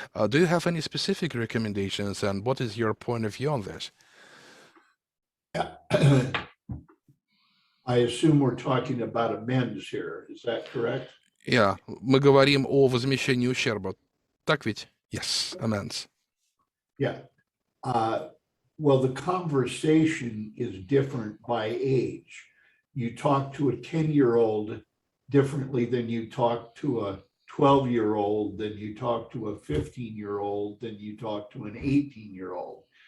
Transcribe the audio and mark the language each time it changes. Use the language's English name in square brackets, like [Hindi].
[English] Do you have any specific recommendations, and what is your point of view on this? I assume we're talking about amends here. Is that correct? [Russian] Yeah, мы говорим о возмещении ущерба. Так ведь? [English] Yes, amends. Yeah. Well, the conversation is different by age. You talk to a 10-year-old differently than you talk to a 12-year-old, than you talk to a 15-year-old, than you talk to an 18-year-old.